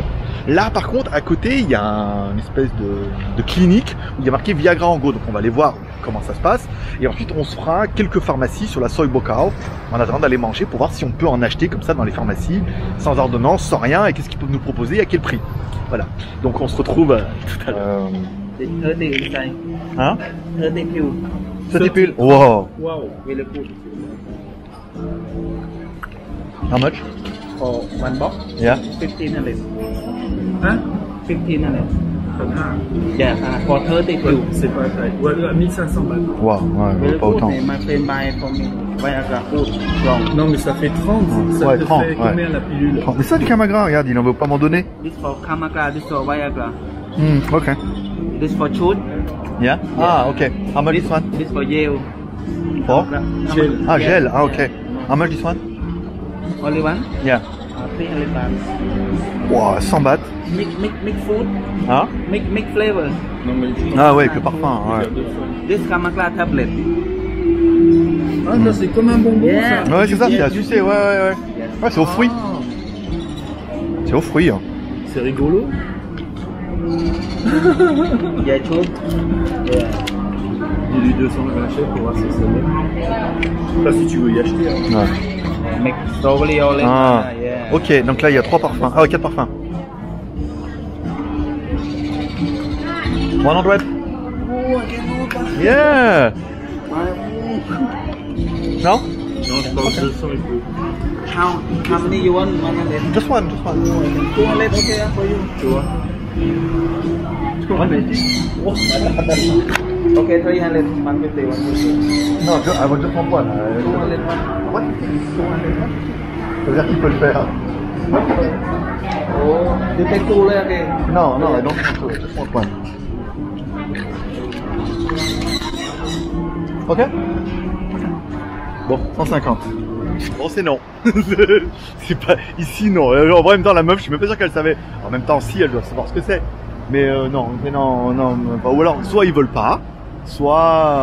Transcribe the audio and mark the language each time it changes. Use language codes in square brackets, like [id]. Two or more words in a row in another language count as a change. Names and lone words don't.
[fr] Là par contre, à côté, il y a une espèce de clinique où il y a marqué Viagra en Go, donc on va aller voir comment ça se passe. Et ensuite on se fera quelques pharmacies sur la Soi Bokao en attendant d'aller manger pour voir si on peut en acheter comme ça dans les pharmacies, sans ordonnance, sans rien, et qu'est-ce qu'ils peuvent nous proposer, à quel prix. Voilà, donc on se retrouve tout à l'heure. [en] Hein? 30 pills. Wow. Wow, really good. How much? For one box, Yeah. 1500. [fr] Hein? [en] 1500. Yeah, For 30 pills. [fr] C'est pas très. Ouais, 1500 balles. Wow, ouais, [en] Really [fr] pas [en] good. [fr] autant. [en] My friend buy for me. Viagra good. Strong. [fr] Non, mais ça fait 30. Ça Ouais, te 30, fait ouais. combien la pilule? Mais ça du Kamagra, regarde, il en veut pas m'en donner. [en] This for Kamagra, this for Viagra. Ok. This for shoot. Yeah? Ah, ok. How much this one? This for Yale. For? Gel. Ah, gel. Ah, ok. How much this one? Only one? Yeah. 300 baht. Wow, 100 bahts. Mix food. [fr] Hein? [en] Mix flavor. [fr] Non, mais Ah ouais, avec le parfum, ouais. [en] This Kamagra tablet. [fr] Ah, ça c'est comme un bonbon. [en] Yeah. [fr] Ça. Ouais, c'est ça, c'est à sucer, ouais. Ouais, c'est aux fruits. Ah, C'est aux fruits. Hein. c'est rigolo. [en] Yeah, shoot. Yeah. [fr] Dis-lui 200 cachets pour voir si ça va. Pas si tu veux y acheter. Hein. Ouais. [en] Mix strawberry orange. [fr] Ah, [en] Yeah. [fr] ok, donc là il y a 3 parfums. Ah ouais, 4 parfums. 100. [en] Yeah. No? [fr] Non, je pense 200 et peu. [en] How many you want? 100. Just one. 200 okay for you. [fr] Tu vois? [en] Okay, 300, 150, 150. [fr] Non, [en] I want just one. 200, What? [fr] Ça veut dire qu'il peut le faire. [en] Oh, you take two เลย okay. Non, I don't want to. Just want one. Ok? [fr] Bon, 150. Bon, c'est non. C'est pas... Ici, non. En vrai, en même temps, la meuf, je suis même pas sûr qu'elle savait. En même temps, si, elle doit savoir ce que c'est. Mais non. Ou alors, soit ils veulent pas, soit...